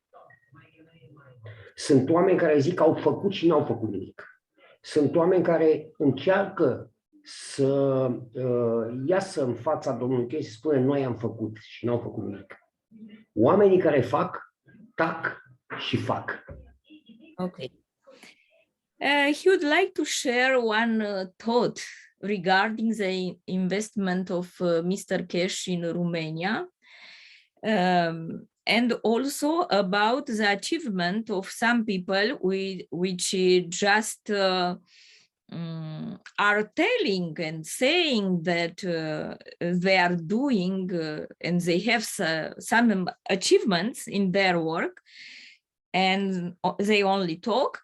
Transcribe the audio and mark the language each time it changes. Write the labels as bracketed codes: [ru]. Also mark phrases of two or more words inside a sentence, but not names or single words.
[ro] Sunt oameni care zic că au făcut și n-au făcut nimic. Sunt oameni care încearcă să iasă în fața domnului Chei și spune noi am făcut și n-au făcut nimic. Oamenii care fac, tac și fac. [en] Okay. He would like to share one thought regarding the investment of Mr. Cash in Romania. And also about the achievement of some people which just are telling and saying that they are doing and they have some achievements in their work and they only talk.